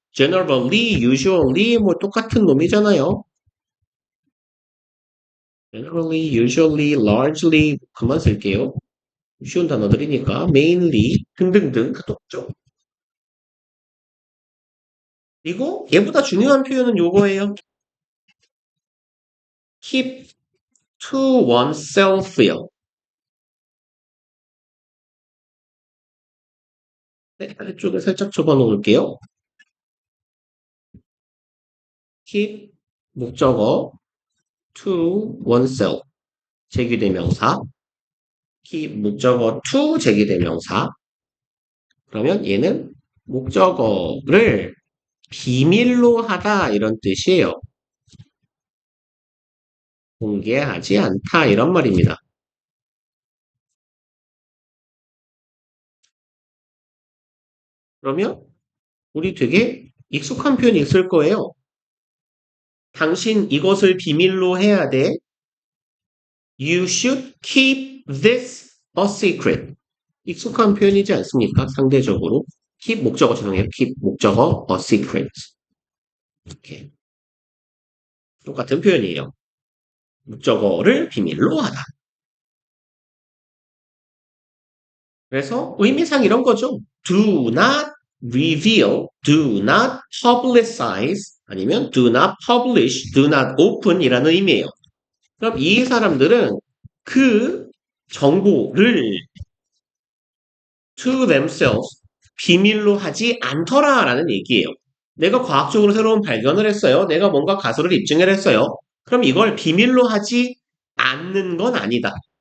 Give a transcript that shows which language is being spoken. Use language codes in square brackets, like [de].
[ko] generally, usually 뭐 똑같은 놈이잖아요. [en] generally, usually, largely 그만 쓸게요. [ko] 쉬운 단어들이니까 mainly 등등등 똑죠. 그리고 얘보다 중요한 표현은 요거예요. [en] keep to oneself요. [ko] 네, 아래쪽에 살짝 접어놓을게요. keep 목적어 to oneself 제기대명사 keep 목적어 to 제기대명사 그러면 얘는 목적어를 비밀로 하다 이런 뜻이에요. 공개하지 않다 이런 말입니다. 그러면 우리 되게 익숙한 표현이 있을 거예요. 당신 이것을 비밀로 해야 돼. [en] You should keep this a secret. [ko] 익숙한 표현이지 않습니까? 상대적으로. keep 목적어 죄송해요. [en] keep 목적어 a secret. [ko] 이렇게 똑같은 표현이에요. 목적어를 비밀로 하다. 그래서 의미상 이런 거죠. [en] Do not reveal, do not publicize, [ko] 아니면 [en] do not publish, do not open [ko] 이라는 의미예요. 그럼 이 사람들은 그 정보를 to themselves 비밀로 하지 않더라라는 얘기예요. 내가 과학적으로 새로운 발견을 했어요. 내가 뭔가 가설을 입증을 했어요. 그럼 이걸 비밀로 하지 않는 건 아니다.